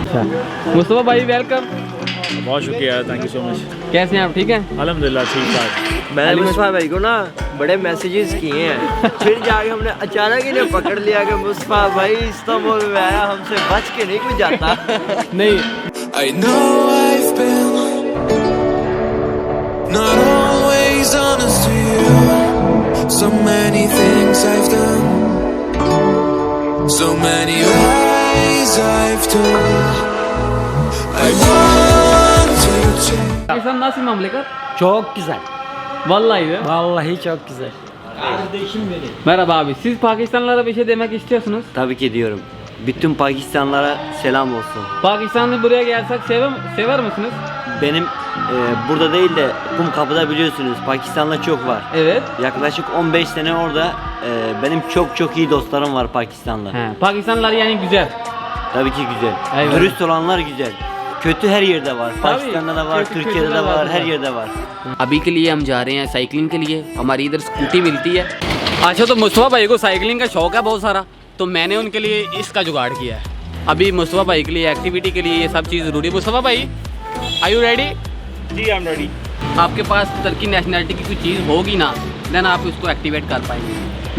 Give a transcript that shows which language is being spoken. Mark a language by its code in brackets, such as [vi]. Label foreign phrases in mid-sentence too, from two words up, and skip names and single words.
[ur] اچھا مصطفیٰ بھائی ویلکم. بہت شکریہ, [en] thank you so much. [ur] کیسے ہیں آپ؟ ٹھیک ہیں الحمدللہ ٹھیک ٹھاک. میں نے مصطفیٰ بھائی کو نا بڑے میسجز کیے ہیں، پھر جا کے ہم نے اچانک ہی پکڑ لیا کہ مصطفیٰ بھائی استنبول میں آیا، ہم سے بچ کے نہیں کچھ جاتا. نہیں [en] I know I've been not always honest to you. So many things I've done, so many lies I've told. I want to change. [tr] Pakistan nasıl memleket? Çok güzel. Vallahi be. Vallahi çok güzel. Merhaba abi. Siz Pakistanlılara bir şey demek istiyorsunuz. Tabii ki diyorum. Bütün Pakistanlılara selam olsun. Pakistanlı buraya gelsek sever misiniz? Benim burada değil de Kumkapı'da biliyorsunuz Pakistanlı çok var. Evet. Yaklaşık 15 sene orada benim çok iyi dostlarım var Pakistanlı. He, Pakistanlılar yani güzel. Tabii ki güzel. Eyvallah. Dürüst olanlar güzel. Kötü her yerde var. Pakistan'da da var, kötü Türkiye'de de var, her yerde var. [ur] ابھی کے لیے ہم جا رہے ہیں سائیکلنگ کے لیے، ہماری ادھر سکوٹی ملتی ہے. اچھا، تو مصطفیٰ بھائی کو سائیکلنگ کا شوق ہے بہت سارا، تو میں نے ان کے لیے اس کا جگاڑ کیا ہے. ابھی مصطفیٰ بھائی کے لیے ایکٹیویٹی کے لیے یہ سب چیز ضروری ہے. مصطفیٰ بھائی [en] are you ready? जी I am ready। [ur] آپ کے پاس ترکی نیشنلٹی کی کوئی چیز ہوگی نا، دین آپ اس کو ایکٹیویٹ کر پائیں گے.